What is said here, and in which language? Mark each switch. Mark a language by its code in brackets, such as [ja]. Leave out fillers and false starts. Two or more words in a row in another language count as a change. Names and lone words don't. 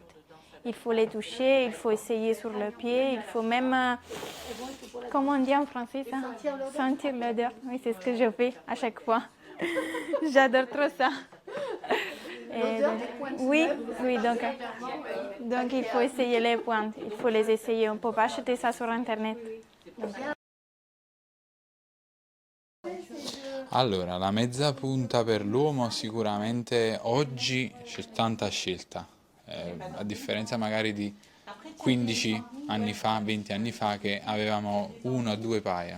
[fr] Il faut les toucher, il faut essayer sur le pied, il faut même, comment on dit en français ça? Sentir l'odeur. Oui, c'est ce que je fais à chaque fois. J'adore trop ça. Oui, donc il faut essayer les pointes, il faut les essayer. On ne peut pas acheter ça sur Internet. [it] Allora, la mezza punta per l'uomo sicuramente oggi c'è tanta scelta, a differenza magari di 15 anni fa, 20 anni fa che avevamo una o due paia.